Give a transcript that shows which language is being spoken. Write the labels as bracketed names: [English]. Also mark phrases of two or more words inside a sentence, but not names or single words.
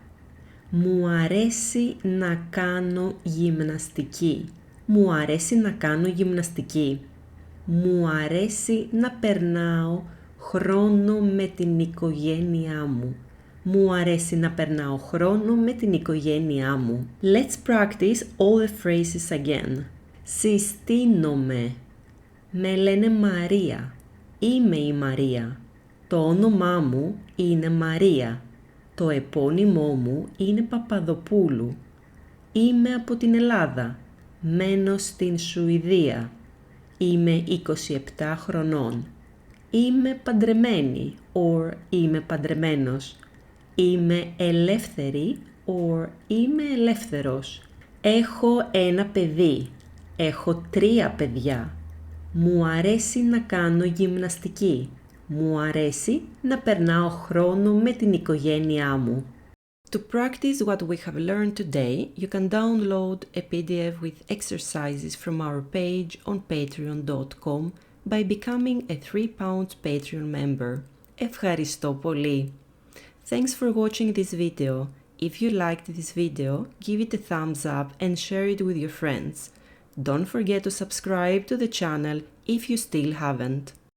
[Greek] Μου αρέσει να κάνω γυμναστική. Μου αρέσει να κάνω γυμναστική. Μου αρέσει να περνάω χρόνο με την οικογένειά μου. Μου αρέσει να περνάω χρόνο με την οικογένειά μου. [English] Let's practice all the phrases again. [Greek] Συστήνομαι. Με λένε Μαρία. Είμαι η Μαρία. Το όνομά μου είναι Μαρία. Το επώνυμό μου είναι Παπαδοπούλου. Είμαι από την Ελλάδα. Μένω στην Σουηδία. Είμαι 27 χρονών. Είμαι παντρεμένη or είμαι παντρεμένος. Είμαι ελεύθερη or είμαι ελεύθερος. Έχω ένα παιδί. Έχω 3 παιδιά. Μου αρέσει να κάνω γυμναστική. Μου αρέσει να περνάω χρόνο με την οικογένειά μου. [English] To practice what we have learned today, you can download a PDF with exercises from our page on patreon.com by becoming a £3 Patreon member. [Greek] Ευχαριστώ πολύ. [English] Thanks for watching this video. If you liked this video, give it a thumbs up and share it with your friends. Don't forget to subscribe to the channel if you still haven't.